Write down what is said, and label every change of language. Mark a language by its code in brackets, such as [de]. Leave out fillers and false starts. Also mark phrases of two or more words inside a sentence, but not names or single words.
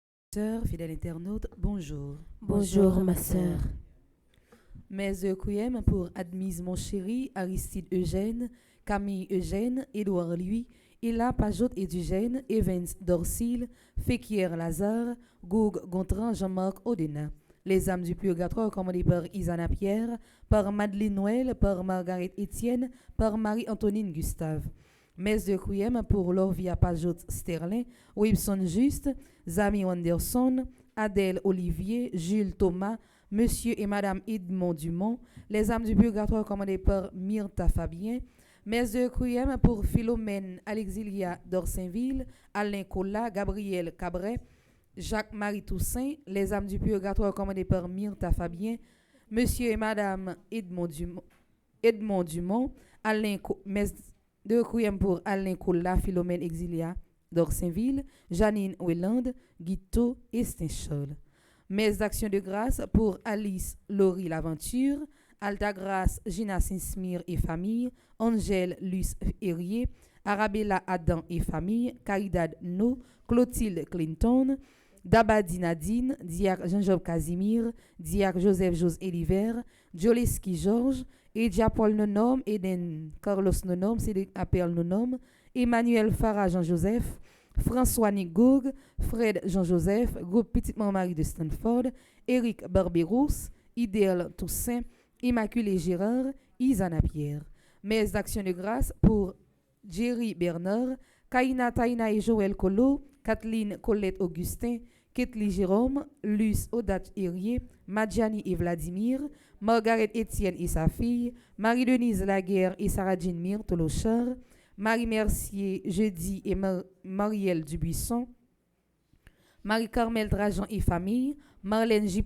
[fr] Sœur, fidèle internaute, bonjour. Bonjour, ma sœur. Mes requiem pour Admise mon chéri, Aristide Eugène, Camille Eugène, Édouard Louis, Ella Pajot Edugène, Evans Dorcil, Féquier Lazare, Goug Gontran, Jean-Marc Odena. Les âmes du purgatoire commandées par Isana Pierre, par Madeleine Noël, par Margaret Étienne, par Marie-Antonine Gustave. Mes requiem pour Lorvia Pajot Sterling, Wilson Juste, Zami Anderson, Adèle Olivier, Jules Thomas, Monsieur et Madame Edmond Dumont, les âmes du purgatoire commandées par Myrtha Fabien, mes requiem pour Philomène Alexilia d'Orsainville, Alain Collat, Gabriel Cabret, Jacques-Marie Toussaint, les âmes du purgatoire commandées par Myrtha Fabien, Monsieur et Madame Edmond Dumont, mes requiem pour Alain Collat, Philomène Exilia d'Orsainville, Janine Oueland, Guito et Stinchol. Mes actions de grâce pour Alice Laurie Laventure, Altagrace Gina Sinsmir et famille, Angèle Luce Herrier, Arabella Adam et famille, Caridad No, Clotilde Clinton, Dabadi Nadine, Diac Jean-Job Casimir, Diac Joseph Jose Eliver, Joleski Georges, Edia Paul Nonom, Eden Carlos Nonom, Cédric Appel Nonom, Emmanuel Farah Jean-Joseph, François Nigoug, Fred Jean-Joseph, Groupe Petite Marie de Stanford, Éric Barberousse, Idéal Toussaint, Immaculée Gérard, Isana Pierre. Mes actions de grâce pour Jerry Bernard, Kaina Taina et Joël Colo, Kathleen Colette Augustin, Ketli Jérôme, Luce Odat Herrier, Madjani et Vladimir, Margaret Étienne et sa fille, Marie-Denise Laguerre et Sarah Jean Mir Tolochar, Marie Mercier Jeudi et Marielle Dubuisson, Marie-Carmel Drajan et famille, Marlène J.